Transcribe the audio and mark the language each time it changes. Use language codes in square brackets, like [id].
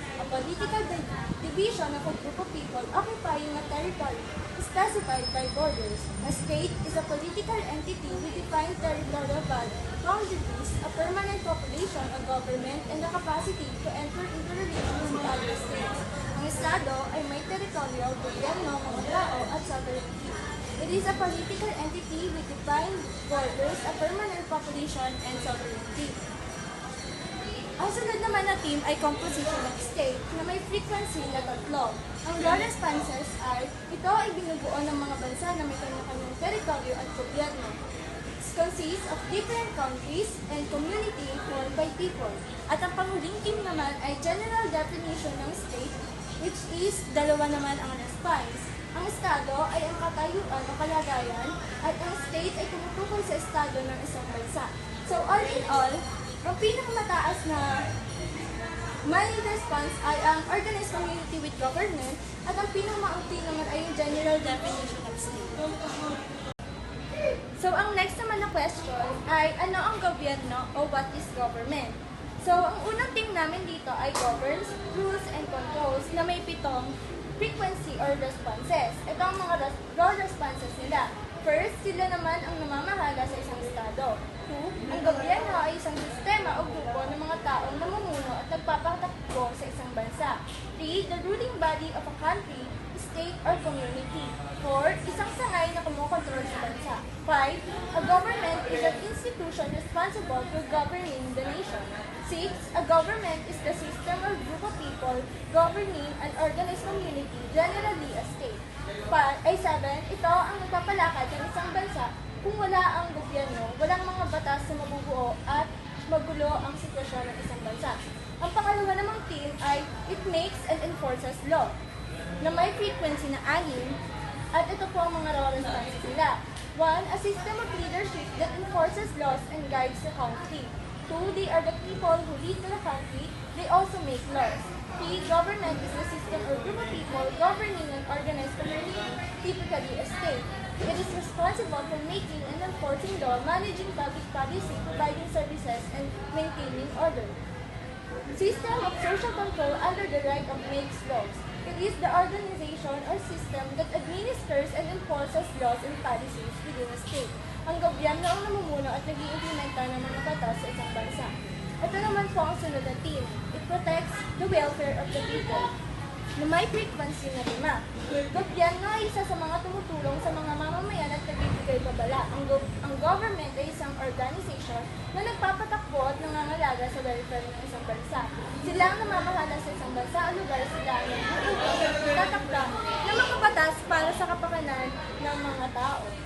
[en] A political division of a group of people occupying a territory specified by borders. A state is a political entity with defined territorial boundaries, a permanent population, a government, and the capacity to enter into relations with other states. [tl] Ang estado ay may territorial, gobyerno, mga tao, at sovereignty. [en] It is a political entity with defined borders, a permanent population, and sovereignty. [tl] Ang sunod naman na team ay [en] composition of state [tl] na may frequency na 3. Ang raw responses ay, ito ay binubuo ng mga bansa na may kanya-kanyang teritoryo at gobyerno. [en] It consists of different countries and community formed by people. [tl] At ang panghuling team naman ay general definition ng state, which is 2 naman ang response. Ang estado ay ang katayuan o kalagayan at ang state ay tumutukoy sa estado ng isang bansa. So all in all, ang pinakamataas na may response ay ang [en] organized community with government [tl] at ang pinakamaunti naman ay yung [en] general definition of state. [tl] So ang next naman na question ay ano ang gobyerno o [en] what is government? [tl] So ang unang team namin dito ay [en] governs, rules, and controls [tl] na may 7 frequency or responses. Ito ang mga raw responses nila. First, sila naman ang namamahala sa isang estado. 2, ang gobyerno ay isang sistema o grupo ng mga taong namumuno at nagpapatakbo sa isang bansa. [en] 3, the ruling body of a country, state, or community. [tl] 4, isang sangay na kumukontrol sa bansa. [en] 5, a government is an institution responsible for governing the nation. 6, a government is the system or group of people governing an organized community, generally a state. [tl] 7, ito ang nagpapalakad ng isang bansa kung wala ang gobyerno, walang mga batas na mabubuo at magulo ang sitwasyon ng isang bansa. Ang pangalawa namang team ay [en] it makes and enforces law [tl] na may frequency na 6 at ito po ang mga raw responses nila. [en] 1, a system of leadership that enforces laws and guides the country. 2, they are the people who lead the country. They also make laws. 3, government is the system or group of people governing an organized community, typically a state. It is responsible for making and enforcing law, managing public policy, providing services, and maintaining order. System of social control under the right of makes laws. It is the organization or system that administers and enforces laws and policies within a state. [tl] Ang gobyerno ang namumuno at nag-iimplementa ng mga batas sa isang bansa. Ito naman po ang sunod na team. [en] It protects the welfare of the people [tl] na may frequency na 5. Gobyerno ay isa sa mga tumutulong sa mga mamamayan at nagbibigay babala. Ang government ay isang organization na nagpapatakbo at nangangalaga sa welfare ng isang bansa. Sila ang namamahala sa isang bansa o lugar, sila ang nagbubuo at tatakda ng mga batas para sa kapakanan ng mga tao.